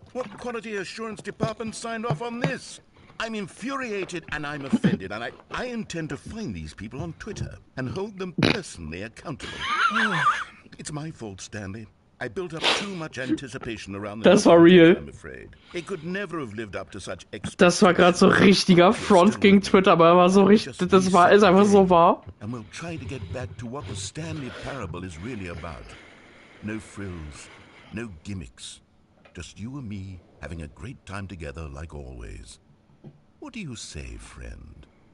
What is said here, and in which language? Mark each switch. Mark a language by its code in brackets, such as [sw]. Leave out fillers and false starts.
[en] What quality assurance department signed off on this? I'm infuriated and I'm offended, and I intend to find these people on Twitter and hold them personally accountable. It's my fault, Stanley. I built up too much anticipation around the [de] Das war real. [en] I'm afraid. It could never have lived up to such [de] Das war gerade so richtiger Front gegen Twitter, aber er war so richtig, das war, ist einfach so wahr. [en] And we'll try to get back to what the Stanley Parable is really about. No frills, no gimmicks. Just you and me having a great time together like always. What do you say, friend?